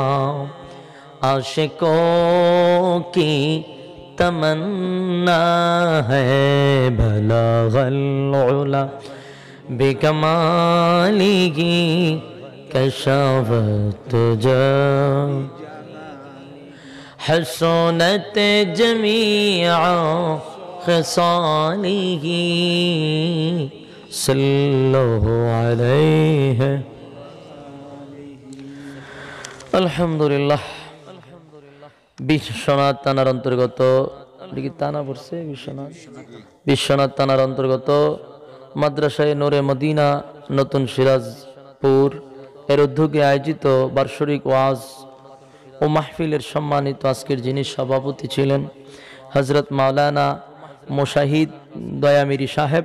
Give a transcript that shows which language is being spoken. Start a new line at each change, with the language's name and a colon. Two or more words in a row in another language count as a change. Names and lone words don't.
Urdu: عاشقوں کی تمنا ہے
Arabic: بلغ العلا بکمالہ کشفت حسنت جمیع خصالہ صلو علیہ আলহামদুলিল্লাহ।
Bangla: বিশ্বনাথ থানার অন্তর্গত বিশ্বনাথ থানার অন্তর্গত মাদ্রাসায়ে নূরে মদিনা নতুন সিরাজপুর এর উদ্যোগে আয়োজিত বার্ষিক ওয়াজ ও মাহফিলের সম্মানিত আজকের যিনি সভাপতি ছিলেন হযরত মাওলানা মুশাহিদ দয়ামিরি সাহেব।